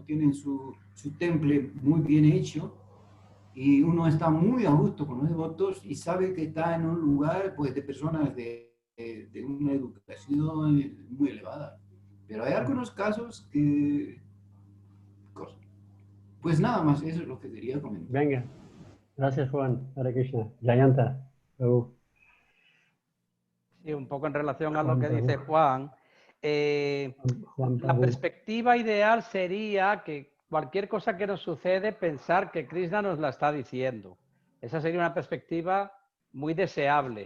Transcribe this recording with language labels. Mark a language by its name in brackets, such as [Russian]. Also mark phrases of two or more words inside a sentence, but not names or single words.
[Spanish] Tienen su temple muy bien hecho y uno está muy a gusto con los devotos y sabe que está en un lugar pues, de personas de una educación muy elevada. Pero hay algunos casos que... Pues nada más, eso es lo que quería comentar. Venga. Gracias, Juan. Hare Krishna. Jayanta. Prabhu. Sí, un poco en relación a lo que dice Juan. Juan La Prabhu. perspectiva ideal sería que cualquier cosa que nos sucede, pensar que Krishna nos la está diciendo. Esa sería una perspectiva muy deseable.